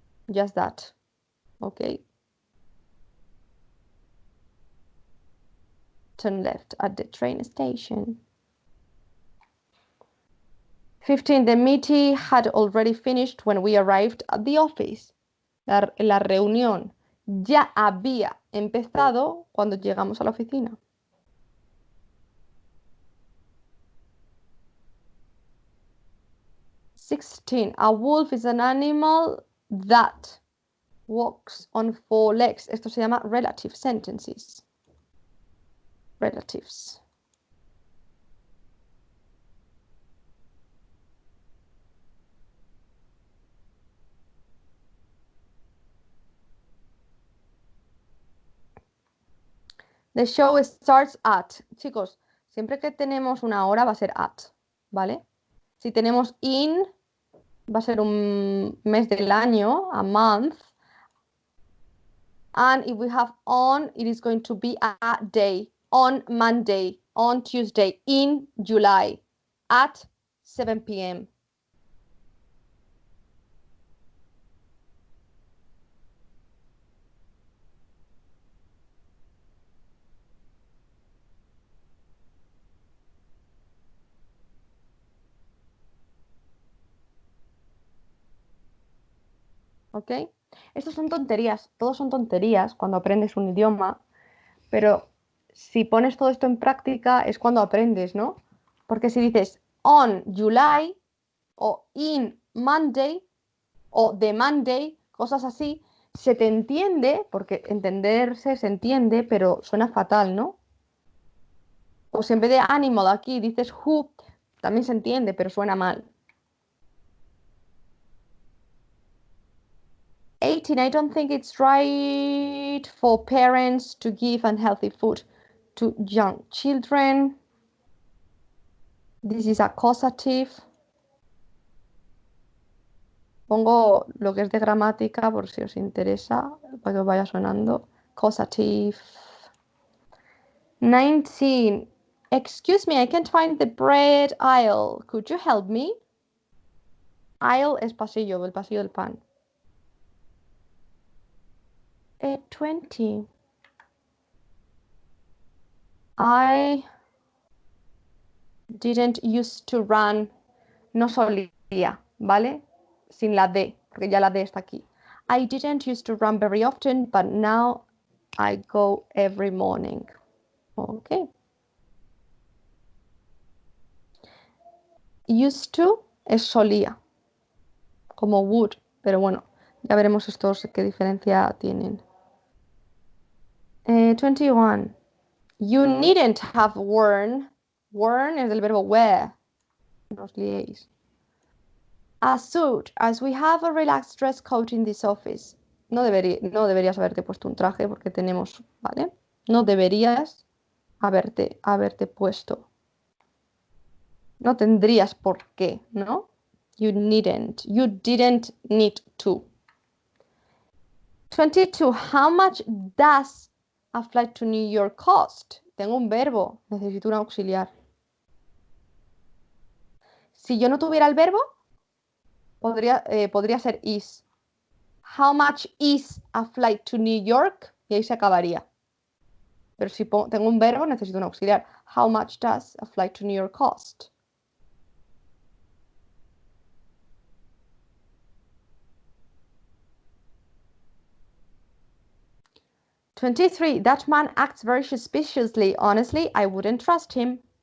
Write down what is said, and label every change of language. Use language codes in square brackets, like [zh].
[en] Just that. Okay. Turn left at the train station. 15, the meeting had already finished when we arrived at the office. [es] La reunión ya había empezado cuando llegamos a la oficina. [en] 16, a wolf is an animal that walks on 4 legs. [es] Esto se llama relative sentences. Relatives. [en] The show starts at. [es] Chicos, siempre que tenemos una hora va a ser at, ¿vale? Si tenemos in, va a ser un mes del año, [en] a month. And if we have on, it is going to be a day. On Monday, on Tuesday, in July, at 7 p.m. ¿Ok? [es] Estos son tonterías, todos son tonterías cuando aprendes un idioma, pero si pones todo esto en práctica es cuando aprendes, ¿no? Porque si dices [en] on July [es] o [en] in Monday [es] o the Monday, cosas así, se te entiende, porque entenderse se entiende, pero suena fatal, ¿no? O si en vez de animal aquí dices who, también se entiende, pero suena mal. [en] 18, I don't think it's right for parents to give unhealthy food to young children. This is accusative. [es] Pongo lo que es de gramática por si os interesa, para que os vaya sonando. [en] Accusative. 19, excuse me, I can't find the bread aisle. Could you help me? [es] Aisle es pasillo, el pasillo del pan. 20. [en] I didn't used to run. [es] No solía, ¿vale? Sin la D, porque ya la D está aquí. [en] I didn't used to run very often, but now I go every morning. Okay. [es] Used to es solía, como would, pero bueno, ya veremos estos qué diferencia tienen. [en] 21. You needn't have worn. [es] Worn es del verbo wear. No os liéis. [en] A suit, as we have a relaxed dress code in this office. [es] No deberías haberte puesto un traje porque tenemos, ¿vale? No deberías haberte puesto. No tendrías por qué, ¿no? [en] You needn't. You didn't need to. 22. How much does a flight to New York cost? [es] Tengo un verbo, necesito un auxiliar. Si yo no tuviera el verbo, podría ser is. [en] How much is a flight to New York? [es] Y ahí se acabaría. Pero si tengo un verbo, necesito un auxiliar. [en] How much does a flight to New York cost? "23. That man acts very suspiciously. Honestly, I wouldn't trust him."